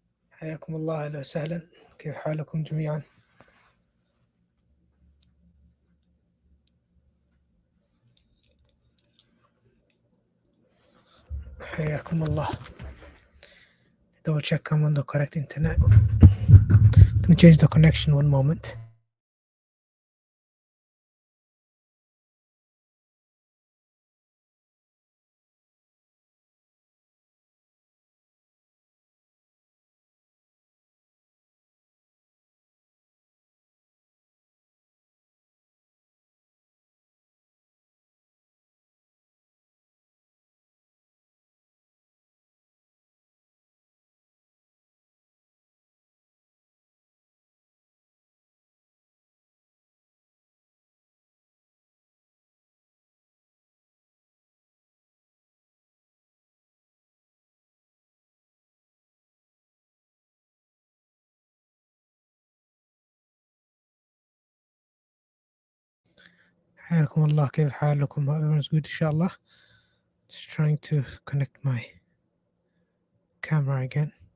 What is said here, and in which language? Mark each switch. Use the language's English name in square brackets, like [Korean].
[Arabic] حياكم الله، أهلا وسهلا. كيف حالكم جميعا؟ حياكم الله. [English] Double check I'm on the correct internet. Let me change the connection one moment. [Arabic] حياكم الله، كيف حالكم؟ [English] Everyone's good [Arabic] إن شاء الله. [English] Just trying to connect my camera again.